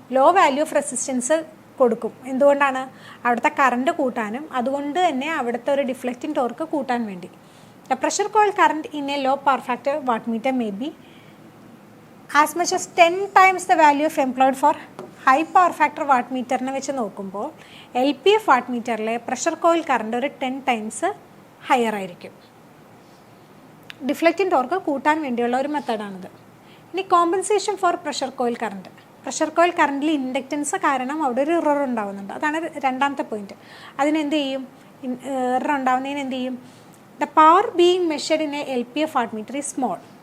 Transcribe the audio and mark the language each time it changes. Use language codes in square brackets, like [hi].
[ml] Low value of resistance കൊടുക്കും. എന്തുകൊണ്ടാണ്? അവിടുത്തെ കറണ്ട് കൂട്ടാനും അതുകൊണ്ട് തന്നെ അവിടുത്തെ ഒരു ഡിഫ്ലക്റ്റിംഗ് ടോർക്ക് കൂട്ടാൻ വേണ്ടി. [en] The pressure coil current in a low power factor wattmeter may be as much as 10 times the value of employed for high power factor wattmeterനെ [ml] വെച്ച് നോക്കുമ്പോൾ LPF വാട്ട്മീറ്ററിലെ പ്രഷർ കോയിൽ കറണ്ട് ഒരു 10 times ഹയർ ആയിരിക്കും. Deflecting torque കൂട്ടാൻ വേണ്ടിയുള്ള ഒരു മെത്തേഡാണിത്. ഇനി compensation for pressure coil current. Pressure coil കറണ്ടിൽ inductance കാരണം അവിടെ ഒരു ഇറർ ഉണ്ടാകുന്നുണ്ട്. അതാണ് രണ്ടാമത്തെ പോയിന്റ്. അതിനെന്ത് ചെയ്യും? ഇറർ ഉണ്ടാകുന്നതിന് എന്ത് ചെയ്യും? [en] The power being measured in a LPF wattmeter is small.